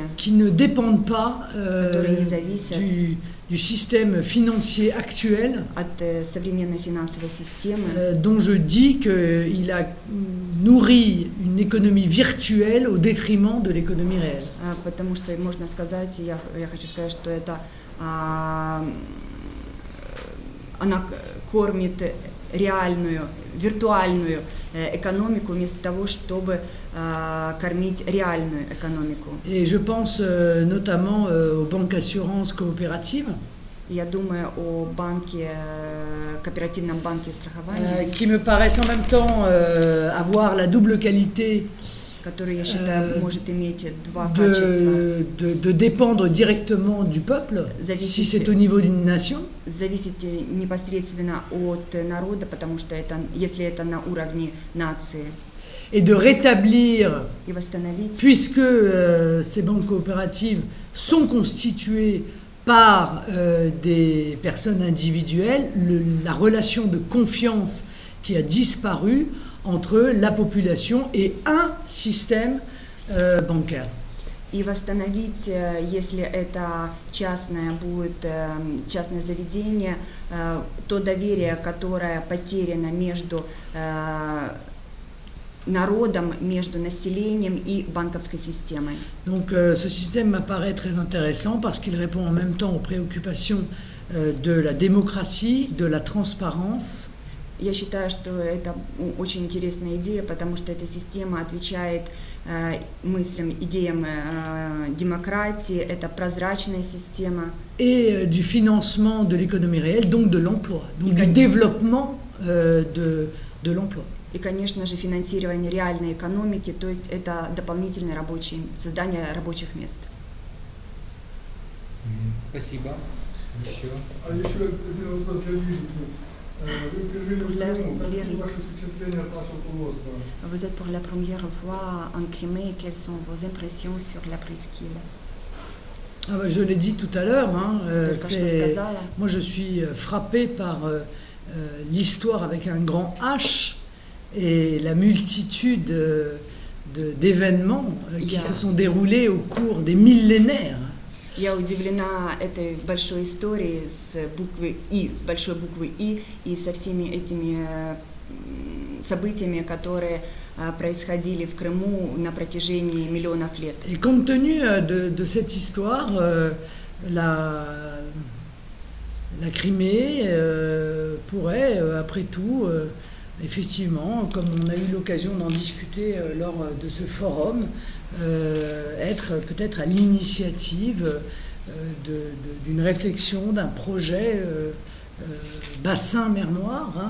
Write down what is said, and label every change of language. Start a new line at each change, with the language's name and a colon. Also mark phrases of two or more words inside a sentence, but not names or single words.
French: qui ne dépendent pas du système financier actuel, dont je dis qu'il a nourri une économie virtuelle au détriment de l'économie réelle.
Russian: Потому что можно сказать, я хочу сказать, что это она кормит реальную, виртуальную экономику вместо того, чтобы кормить реальную экономику.
French: Et je pense notamment aux banques assurances coopératives.
Russian: Я думаю о банке, кооперативном банке страхования,
French: qui me paraissent en même temps avoir la double qualité
Russian: который, я считаю, может иметь два качества.
French: De dépendre directement du peuple, si c'est au niveau d'une nation.
Russian: Зависеть непосредственно от народа, потому что это, если это на уровне нации.
French: Et de rétablir, puisque ces banques coopératives sont constituées par des personnes individuelles, la relation de confiance qui a disparu entre la population et un système bancaire.
Russian: И восстановить, если это частное будет частное заведение, то доверие, которое потеряно между народом, между населением и банковской системой.
French: Donc ce système m'apparaît très intéressant parce qu'il répond en même temps aux préoccupations de la démocratie, de la transparence.
Russian: Я считаю, что это очень интересная идея, потому что эта система отвечает мыслям, идеям démocratie, это прозрачная система.
French: Et du financement de l'économie réelle, donc de l'emploi, donc du développement de l'emploi.
Russian: И, конечно же, финансирование реальной экономики, то есть это дополнительное рабочее, создание рабочих мест. Спасибо. Еще? А еще один вопрос для Лилии. Вы впервые в Крыму, какие ваши впечатления от нашего полуострова?
French: Vous êtes pour la première fois en Crimée, quelles sont vos impressions sur la presqu'île? Je l'ai dit tout à l'heure, moi je suis frappé par l'histoire avec un grand H et la multitude d'événements qui se sont déroulés au cours des millénaires.
Russian: Я удивлена этой большой историей с буквы И, с большой буквы И со всеми этими событиями, которые происходили в Крыму на протяжении миллионов лет.
French: Et compte tenu de cette histoire, la Crimée pourrait, après tout, effectivement, comme on a eu l'occasion d'en discuter lors de ce forum, être peut-être à l'initiative d'une réflexion, d'un projet bassin mer Noire.